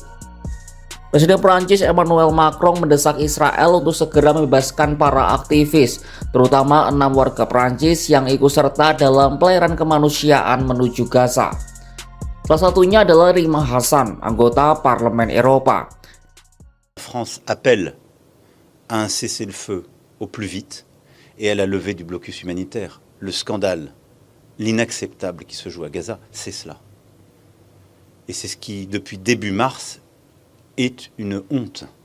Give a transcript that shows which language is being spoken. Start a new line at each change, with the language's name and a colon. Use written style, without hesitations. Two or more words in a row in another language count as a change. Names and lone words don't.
Indonesian: Presiden Prancis Emmanuel Macron mendesak Israel untuk segera membebaskan para aktivis, terutama 6 warga Prancis yang ikut serta dalam pelayaran kemanusiaan menuju Gaza. Salah satunya adalah Rima Hassan, anggota Parlemen Eropa.
French: France appelle à un cessez-le-feu au plus vite et à la levée du blocus humanitaire. Le scandale, l'inacceptable qui se joue à Gaza, c'est cela. Et c'est ce qui, depuis début mars, est une honte.